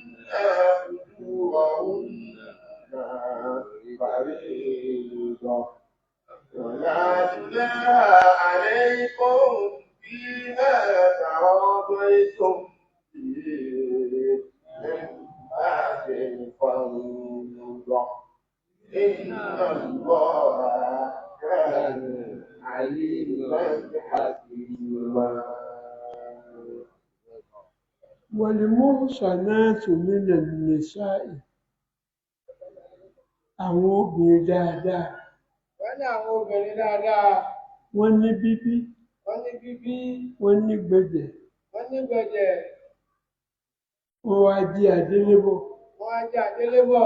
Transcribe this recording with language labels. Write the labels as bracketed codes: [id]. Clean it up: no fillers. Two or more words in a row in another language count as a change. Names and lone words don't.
[ar] أجورهن فريضة ولا جناح عليكم فيما تراضيتم به من بعد الفريضة إن الله كان عليما حكيما. والمحصنات من النساء [yo] àwọn obìnrin dáadáa. Wọ́n ní àwọn obìnrin dáadáa. Wọ́n ní bíbí. Wọ́n ní bíbí. Wọ́n ní gbẹ̀jẹ̀. Wọ́n ní gbẹ̀jẹ̀. Wọ́n wá jẹ́ adélébọ̀. Wọ́n wá jẹ́ adélébọ̀.